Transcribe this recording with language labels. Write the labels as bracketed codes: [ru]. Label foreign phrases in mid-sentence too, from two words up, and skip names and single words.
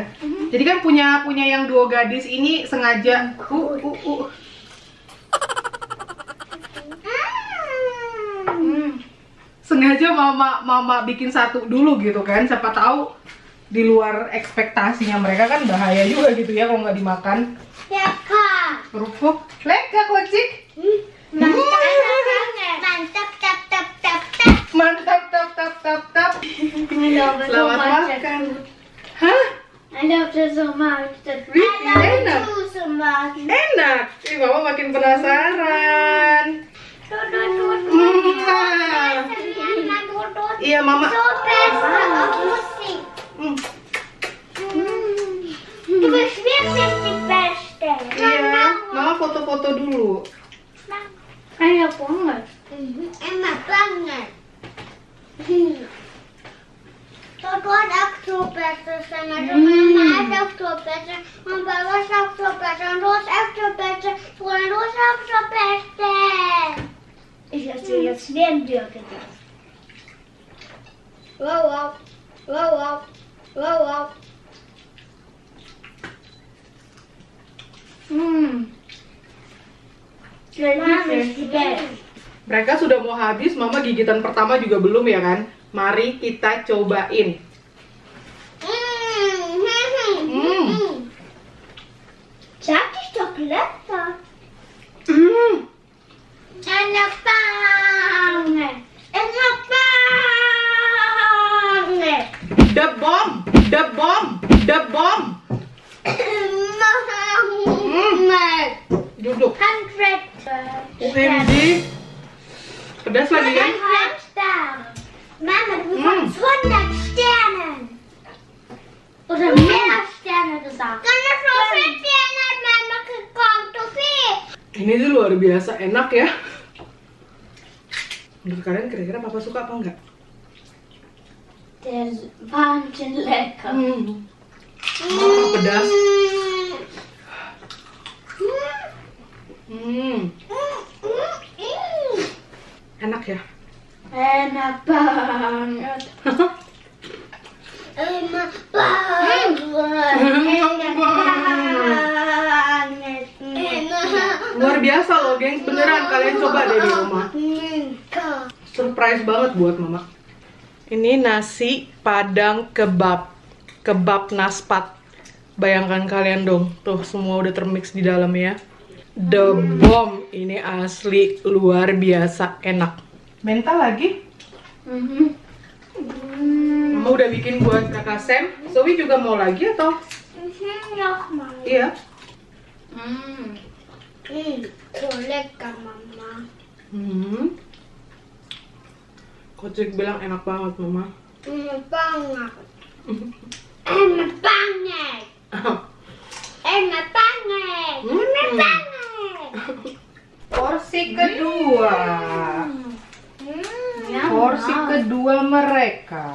[id] Jadi kan punya yang dua gadis ini sengaja sengaja mama bikin satu dulu gitu kan, siapa tahu di luar ekspektasinya mereka kan bahaya juga gitu ya kalau nggak dimakan. [de] Leka. [id] Kerupuk, leka Kocik. Mantap, tap. Selamat makan. Hah? [en] I love you so much. [id] Enak. [en] So much. [id] Enak. Ih, mama makin penasaran. Iya, mama. [de] Du bist wirklich die Beste. [id] Iya, mama foto-foto dulu. Enak banget. Enak banget. [de] besser sein. Also Mama ist auch so besser. Und Papa ist auch so besser. Und du ist auch so besser. Und du ist auch so besser. Ich esse jetzt wie ein Burger. Wow, wow. Wow, wow. Wow, wow. Mama ist die Beste. [id] Mereka sudah mau habis, Mama gigitan pertama juga belum ya kan? Mari kita cobain. [de] Sag ich doch lecker. Eine Bange. Eine Bange. [en] The bomb, the bomb, the bomb. [id] Duduk. 100 OMG. Pedas lagi kan? [de] 100 Sterne. Mama, du bekommst 100 Sternen. Oder mehr Sterne gesagt. Karena so viel Sterne hat Mama gekocht, okay? [id] Ini tuh luar biasa enak ya. Menurut kalian kira-kira Papa suka apa enggak? [de] Der ist wahnsinnig lecker. [id] Pedas. Enak ya? Enak banget. Enak banget. Enak banget. Luar biasa loh, gengs. Beneran kalian coba deh di rumah. Surprise banget buat Mama. Ini nasi padang kebab. Kebab naspat. Bayangkan kalian dong. Tuh, semua udah termix di dalam ya. [en] The bomb. [id] Ini asli luar biasa enak. Menta lagi? Mama udah bikin buat kakak Sam. Zoe juga mau lagi atau? [de] Nochmal. [id] Iya. [de] So lecker, Mama. [id] Kocik bilang enak banget, Mama. Enak banget. Enak banget. Enak banget. Enak banget. Porsi kedua. Porsi kedua mereka.